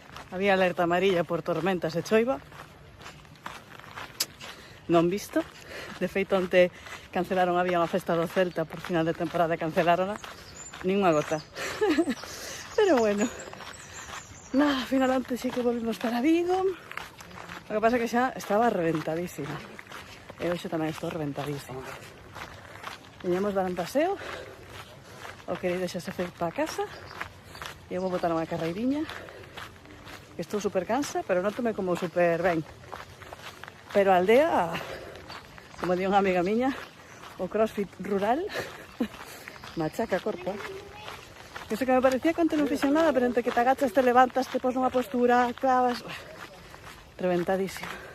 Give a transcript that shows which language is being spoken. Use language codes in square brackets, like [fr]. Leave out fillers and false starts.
[gl] había alerta amarilla por tormentas e choiva. Non visto. De feito, onte cancelaron, había unha festa do Celta por final de temporada, cancelaron nin unha gota. [es] Pero bueno, nada, finalmente sí que volvimos para Vigo. [gl] O que pasa é que xa estaba reventadísima. E hoxe tamén estou reventadísima. Veñamos dar un paseo. O querido xa se foi para casa. E eu vou botar unha carreiriña. Estou super cansa, pero nótome como super ben. Pero a aldea, como di unha amiga miña, o crossfit rural, machaca corpo. Eso que me parecía que antes non fixen nada, pero entre que te agachas, te levantas, te pos nunha postura, clavas... Reventadísima.